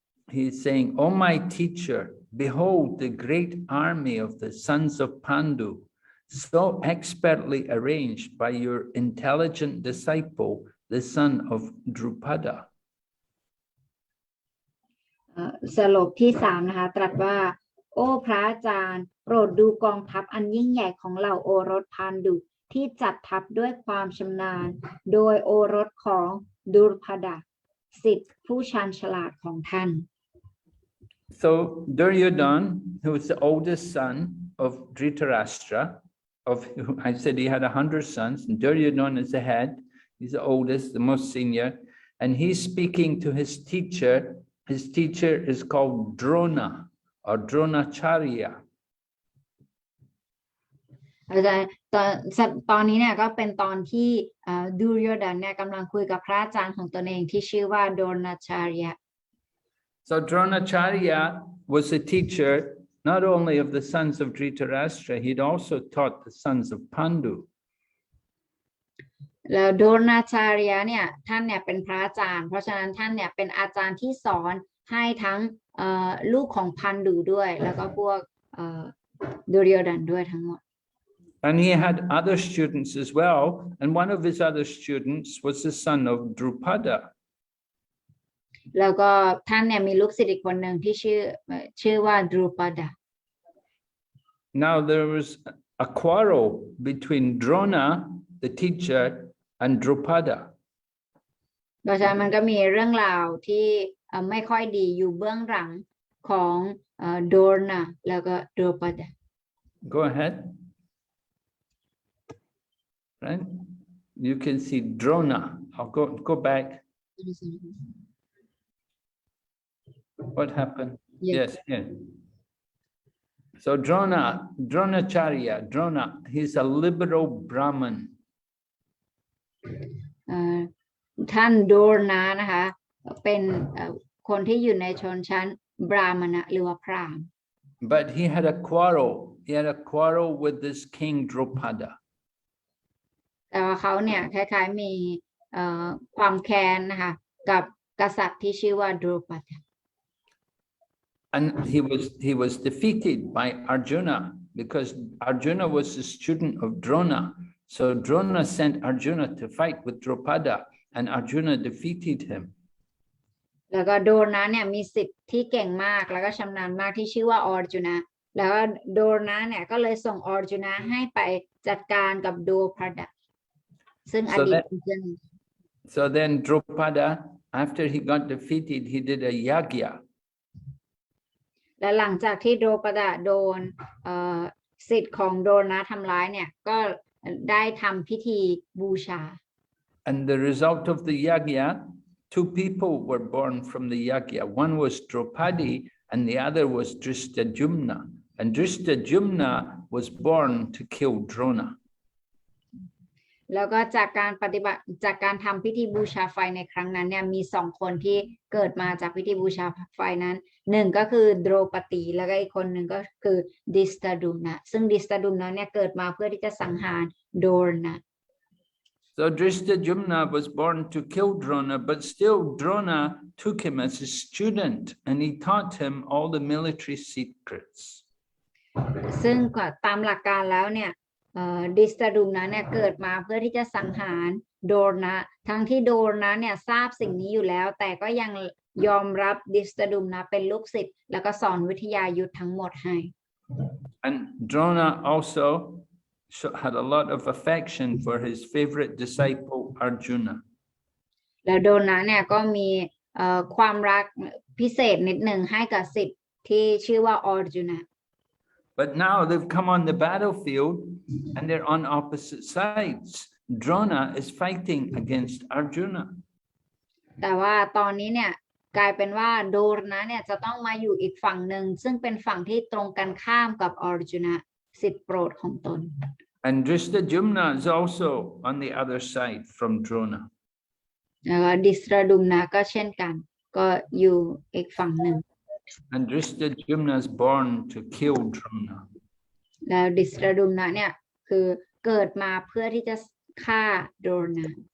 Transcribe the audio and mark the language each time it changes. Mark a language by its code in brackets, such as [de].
[en] He's saying, "O my teacher, behold the great army of the sons of Pandu, so expertly arranged by your intelligent disciple, the son of Drupada." [th] สโลกที่3นะคะตรัสว่าโอ้พระอาจารย์โปรดดูกองทัพอันยิ่งใหญ่ของเหล่าโอรสพานดุที่จัดทัพด้วยความชำนาญโดยโอรสของดุรพดาศิษย์ผู้ชาญฉลาดของท่าน [en] So Duryodhana, who was the oldest son of Dhritarashtra, I said he had 100 sons, and Duryodhana is the head, he's the oldest, the most senior, and he's speaking to his teacher. His teacher is called Drona or Dronacharya. [th] อาจารย์ตอนนี้เนี่ยก็เป็นตอนที่ดูรโยดานเนี่ยกำลังคุยกับพระอาจารย์ของตนเองที่ชื่อว่าโดนาชาริยะ [en] So Dronacharya was a teacher not only of the sons of Dhritarashtra, he'd also taught the sons of Pandu. [th] แล้วโดนาชาริยะเนี่ยท่านเนี่ยเป็นพระอาจารย์เพราะฉะนั้นท่านเนี่ยเป็นอาจารย์ที่สอนให้ทั้งลูกของพันดูด้วยแล้วก็พวกดูรโยดานด้วยทั้งหมด [en] And he had other students as well, and one of his other students was the son of Drupada. [th] แล้วก็ท่านเนี่ยมีลูกศิษย์อีกคนหนึ่งที่ชื่อว่าดรูปดา [en] Now there was a quarrel between Drona, the teacher, and Drupada. [th] เพราะฉะนั้นมันก็มีเรื่องราวที่ไม่ค่อยดีอยู่เบื้องหลังของโดรนาแล้วก็ดรูปดา [en] Go ahead. Right? You can see Drona. I'll go back. What happened? Yes, yes. So Dronacharya, he's a liberal Brahmin. [th] ท่านโดรนานะคะเป็นคนที่อยู่ในชนชั้นบราหมณ์หรือว่าพราหมณ์ [en] But he had a quarrel. He had a quarrel with this king Drupada. [th] แต่ว่าเขาเนี่ยคล้ายๆมีความแค้นนะคะกับกษัตริย์ที่ชื่อว่าดรูปดา [en] And he was defeated by Arjuna because Arjuna was a student of Drona. So Drona sent Arjuna to fight with Drupada, and Arjuna defeated him. [th] แล้วก็โดรนาเนี่ยมีศิษย์ที่เก่งมากแล้วก็ชำนาญมากที่ชื่อว่าออร์จุนะแล้วก็โดรนาเนี่ยก็เลยส่งออร์จุนะให้ไปจัดการกับดรูปดาซึ่งอดีตเป็นเพื่อน [en] So then Drupada, after he got defeated, he did a yagya. [th] และหลังจากที่ดรูปดาโดนศิษย์ของโดรนาทำร้ายเนี่ยก็ได้ทำพิธีบูชา [en] And the result of the yagya, 2 people were born from the yagya. One was Draupadi and the other was Drishtadyumna. And Drishtadyumna was born to kill Drona. [th] แล้วก็จากการทำพิธีบูชาไฟในครั้งนั้นเนี่ยมี2คนที่เกิดมาจากพิธีบูชาไฟนั้น1ก็คือโดรปตีแล้วก็อีกคนหนึ่งก็คือดิสตาดุมนะซึ่งดิสตาดุมนะเนี่ยเกิดมาเพื่อที่จะสังหารโดรนะ [en] So Drishtadyumna was born to kill Drona, but still Drona took him as a student and he taught him all the military secrets. [th] ซึ่งตามหลักการแล้วเนี่ยดิสตาดุมนะเนี่ยเกิดมาเพื่อที่จะสังหารโดรนะทั้งที่โดรนะเนี่ยทราบสิ่งนี้อยู่แล้วแต่ก็ยังยอมรับดิสตาดุมนะเป็นลูกศิษย์แล้วก็สอนวิทยายุทธทั้งหมดให้ [en] And Drona also had a lot of affection for his favorite disciple Arjuna. [th] แล้วโดรนะเนี่ยก็มีความรักพิเศษนิดหนึ่งให้กับศิษย์ที่ชื่อว่าออร์จุนะ [en] But now they've come on the battlefield and they're on opposite sides. Drona is fighting against Arjuna. [th] แต่ว่าตอนนี้เนี่ย กลายเป็นว่าโดรนะเนี่ยจะต้องมาอยู่อีกฝั่งหนึ่งซึ่งเป็นฝั่งที่ตรงกันข้ามกับอรจุนะสิทธิโปรดของตน [en] And Drishtadyumna is also on the other side from Drona. [th] แล้วก็ดิสระดุมนะก็เช่นกันก็อยู่อีกฝั่งหนึ่ง [en] And Drishtadyumna is born to kill Drona. [th] แล้วดิสระดุมนะเนี่ยคือเกิดมาเพื่อที่จะฆ่าโดรนะ